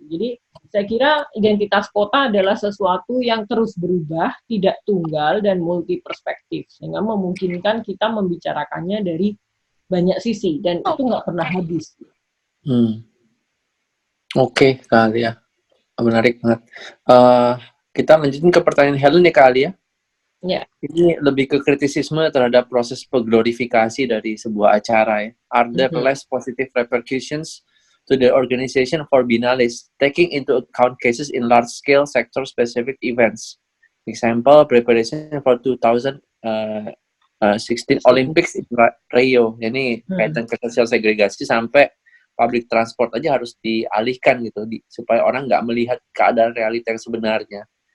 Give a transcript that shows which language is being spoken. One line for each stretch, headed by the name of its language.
Indonesian: Jadi saya kira identitas kota adalah sesuatu yang terus berubah, tidak tunggal dan multi perspektif, sehingga memungkinkan kita membicarakannya dari banyak sisi dan itu nggak pernah habis. Oke, Kak Alia. Menarik banget. Kita lanjutin ke pertanyaan Helen nih, Kak Alia. Ya. Ini lebih ke kritisisme terhadap proses pengglorifikasi dari sebuah acara ya.
English: Are there less positive repercussions to the organization for Biennales, taking into account cases in large-scale sector-specific events? Example, preparation for 2016 Olympics in Rio.
Indonesian: Ini kaitan ke sosial segregasi sampai
English: public transport
Indonesian: aja harus dialihkan gitu, supaya orang nggak melihat keadaan realita yang sebenarnya.